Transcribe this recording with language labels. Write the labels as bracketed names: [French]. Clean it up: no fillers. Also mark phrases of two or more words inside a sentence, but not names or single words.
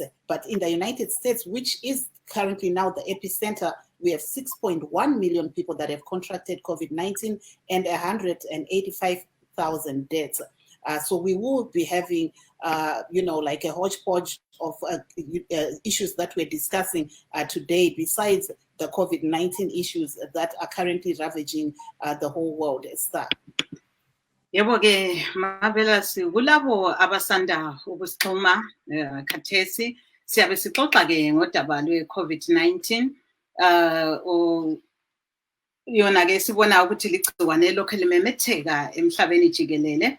[English] But in the United States, which is currently now the epicenter, we have 6.1 million people that have contracted COVID-19 and 185,000 deaths. So we will be having, like a hodgepodge of issues that we're discussing today, besides the COVID-19 issues that are currently ravaging the whole world. [North Ndebele] Yebo ke Marvelous, kulabo abasanda ukusixhuma khathesi siyabe sixoxa ke ngodaba lwe-COVID-19 yona ke sibona ukuthi ligciwane lokho limemetheka emhlabeni jikelele.